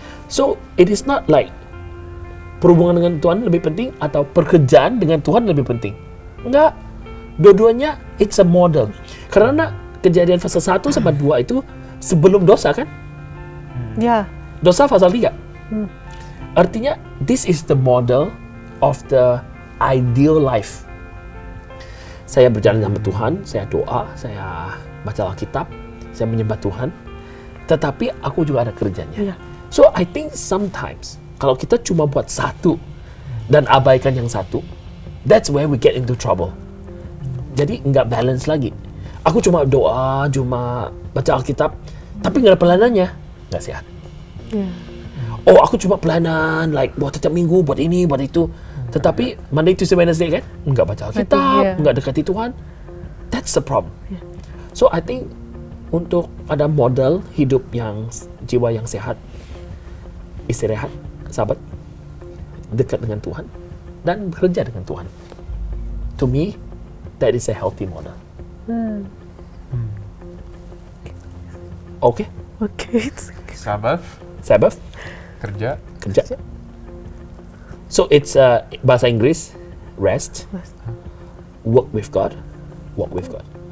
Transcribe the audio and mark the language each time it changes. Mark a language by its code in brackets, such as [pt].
[en] So it is not like [id] perhubungan dengan Tuhan lebih penting atau pekerjaan dengan Tuhan lebih penting. Enggak. Dua-duanya [en] it's a model. [id] Karena Kejadian pasal 1 sampai 2 itu sebelum dosa kan? Ya. Dosa pasal 3. [en] Artinya this is the model of the ideal life. [id] Saya berjalan sama Tuhan, saya doa, saya baca Alkitab, saya menyembah Tuhan. Tetapi aku juga ada kerjanya. Iya. [en] So I think sometimes [id] kalau kita cuma buat satu dan abaikan yang satu, [en] that's where we get into trouble. [id] Jadi nggak balance lagi. Aku cuma doa, cuma baca Alkitab, tapi nggak ada pelanannya, nggak sehat. [en] Yeah. [id] Oh, aku cuma pelayanan, like buat setiap minggu, buat ini, buat itu. Tetapi Monday, Tuesday, Wednesday kan, nggak baca Alkitab, nggak dekati Tuhan. [en] That's the problem. Yeah. So I think [id] untuk ada model hidup yang jiwa yang sehat, istirahat, sabat, dekat dengan Tuhan, dan bekerja dengan Tuhan. [en] To me, that is a healthy model. Okay? Okay. Sabbath, [id] kerja. kerja. [en] So it's [id] bahasa Inggris, [en] rest, work with God, walk with God.